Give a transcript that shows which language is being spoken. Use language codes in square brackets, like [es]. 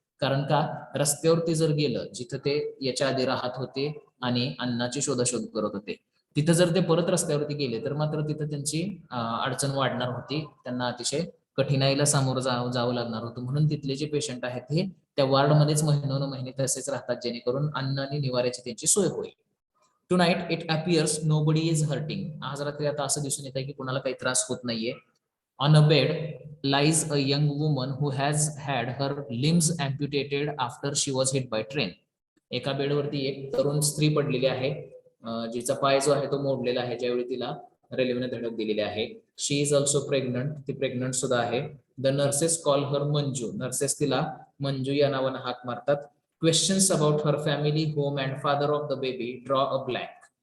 [mr] कारण का रस्त्यावरती जर गेलं जिथं ते याच्या आधी राहत होते आणि अन्नाची शोधाशोध करत होते तिथं जर ते परत रस्त्यावरती गेले तर मात्र तिथं त्यांची अडचण वाढणार होती, त्यांना अतिशय कठीणाईला सामोरं जावं लागणार होतं. म्हणून तिथले जे पेशंट आहेत हे त्या वार्डमध्येच महिने तसेच राहतात जेणेकरून अन्न आणि निवाऱ्याची त्यांची सोय होईल. [en] Tonight it appears nobody is hurting. [mr] आज रात्री आता असं दिसून येत आहे की कोणाला काही त्रास होत नाहीये. [en] On a bed lies a young woman who has had her limbs amputated after she was hit by train. [mr] एका बेडवरती एक तरुण स्त्री पडलेली आहे जिचा पाय जो आहे तो मोडलेला आहे ज्यावेळी तिला रेल्वेने धडक दिलेली आहे. [en] she is also pregnant, [mr] ती प्रेग्नंट सुद्धा आहे. [en] the nurses call her Manju, [mr] nurses तिला मंजू या नावानं हाक मारतात. [en] Questions about her family, home and father of the baby draw a blank.